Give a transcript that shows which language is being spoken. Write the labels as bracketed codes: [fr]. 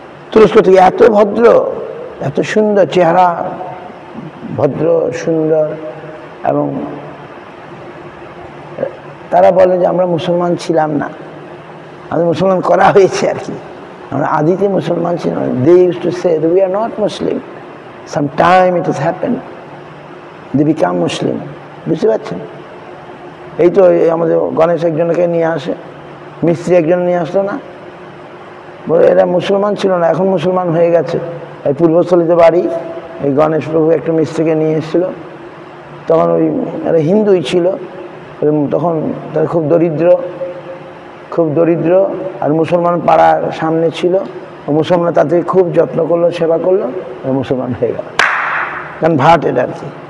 [bn] তুরস্ক থেকে এত ভদ্র, এত সুন্দর চেহারা, ভদ্র সুন্দর, এবং তারা বলে যে আমরা মুসলমান ছিলাম না, আমাদের মুসলমান করা হয়েছে আর কি, আমরা আদিতে মুসলমান ছিলাম না। [en] They used to say that we are not Muslim, sometime it has happened, they become Muslim। [bn] বুঝতে পারছেন? এই তো আমাদের গণেশ একজনকে নিয়ে আসে, মিস্ত্রি একজন নিয়ে আসলো না, বলে এরা মুসলমান ছিল না, এখন মুসলমান হয়ে গেছে। এই পূর্বস্থলীতে বাড়ি, এই গণেশ প্রভু একটা মিস্ত্রিকে নিয়ে এসেছিল, তখন ওই এরা হিন্দুই ছিল, তখন তারা খুব দরিদ্র, আর মুসলমান পাড়ার সামনে ছিল, মুসলমান তাদের খুব যত্ন করলো, সেবা করলো, মুসলমান হয়ে গেল, কারণ ভাট এটা আর কি।